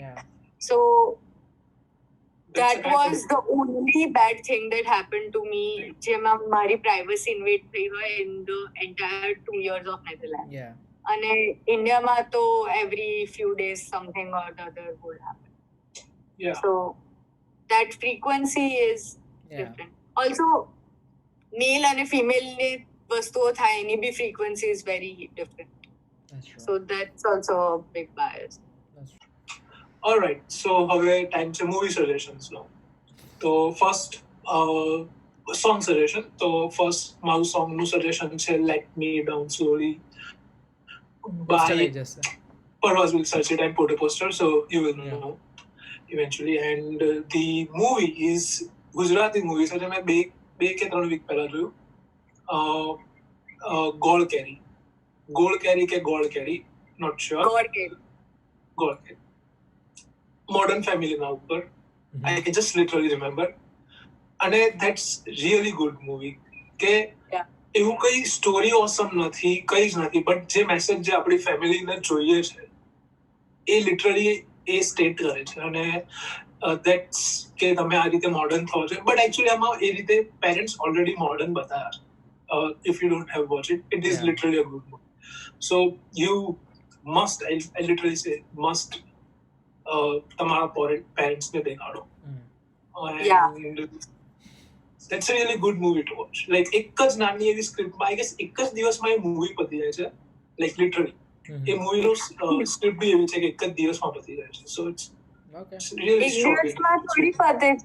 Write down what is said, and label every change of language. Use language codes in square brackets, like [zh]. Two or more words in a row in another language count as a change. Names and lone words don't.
[en] Yeah. So That's that was the only bad thing that happened to me [gu] જેમાં મારી privacy invade થઈ હોય [en] in the entire 2 years of Netherlands. Yeah. [gu] અને ઇન્ડિયામાં તો [en] every few days something or the other would happen. yeah. So that frequency is Yeah. different. Also male અને female [gu] ની વસ્તુઓ થાય એની બી [en] frequency is very different. That's true. So that's also a big bias. That's true. All right. So હવે time છે movie suggestions નો. [gu] તો [en] first song suggestion [gu] તો ફર્સ્ટ મારું સોંગનું સજેશન છે લેટ મી ડાઉન સ્લોલી પોસ્ટર by આવી જશે. [en] Parvaz will search it and put a poster, so you will Yeah. know eventually. And the movie is Gujarati movie. [gu] So मैं બે કે 3 વીક પહેલા જોયું. ગોળ કેરી કે ગોળ કેરી, [en] not sure. God gave. [gu] ગોળ કેરી. Modern Family ના ઉપર. [en] I can just literally remember. અને that's really good movie. [gu] કે [en] Yeah. [gu] એવું કઈ [en] story awesome [gu] નથી, કઈ જ નથી, બટ જે મેસેજ જે આપણી ફેમિલીને જોઈએ છે એ લિટરલી એ સ્ટેટ કરે છે. અને દેટ્સ કે તમે આ રીતે મોડર્ન થાઓ છો, બટ એકચ્યુઅલી આમાં એ રીતે પેરેન્ટ્સ [en] already modern [gu] બતાવ્યા છે. [en] if you don't have watch it, it is Yeah. literally a good movie. so you must, I literally say must [gu] તમારા પેરેન્ટ્સને દેખાડો. [en] Yeah. And that's a really good movie to watch. [gu] Like એક જ નાની એવી સ્ક્રિપ્ટમાં, [en] I guess [gu] એક જ દિવસમાં એ મૂવી પતી જાય છે. [en] Like literally. [gu] એ મૂવીનો સ્ક્રિપ્ટ બી એવી છે કે એક જ દિવસમાં પતી જાય છે. [en] So it's Okay. really [gu] એક [en] shocking. [gu] દિવસમાં થોડી પતે છે.